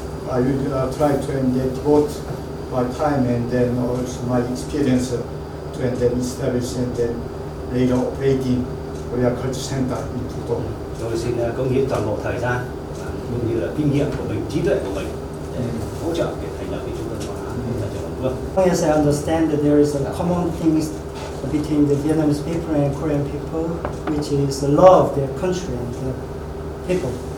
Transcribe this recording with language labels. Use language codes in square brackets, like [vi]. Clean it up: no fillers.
[en] I will try to devote my time and then also my experience to and then establish and then later operating Korea Culture Center in Puto. [vi] Tôi xin cống hiến toàn bộ thời gian cũng như là kinh nghiệm của mình, trí tuệ của mình để hỗ trợ việc thành lập cái trung tâm văn hóa tại trường Vương. [en] Yes, I understand that there is a common things between the Vietnamese people and Korean people, which is the love of their country and their people.